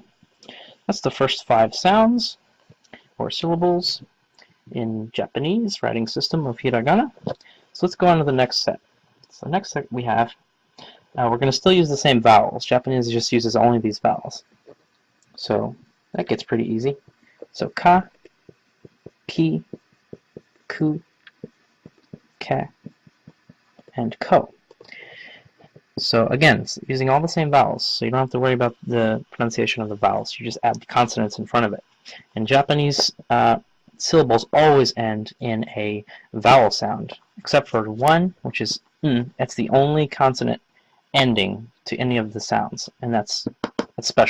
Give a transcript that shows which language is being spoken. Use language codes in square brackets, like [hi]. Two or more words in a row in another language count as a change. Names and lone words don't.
[en] That's the first 5 sounds, or syllables, in Japanese writing system of Hiragana. So let's go on to the next set. So the next set we have, we're going to still use the same vowels. Japanese just uses only these vowels. So that gets pretty easy. [ja] So ka, ki, ku, ke, and ko. [en] So again, it's using all the same vowels, so you don't have to worry about the pronunciation of the vowels. You just add the consonants in front of it. In Japanese, syllables always end in a vowel sound, except for one, which is n. That's the only consonant ending to any of the sounds, and that's special, okay?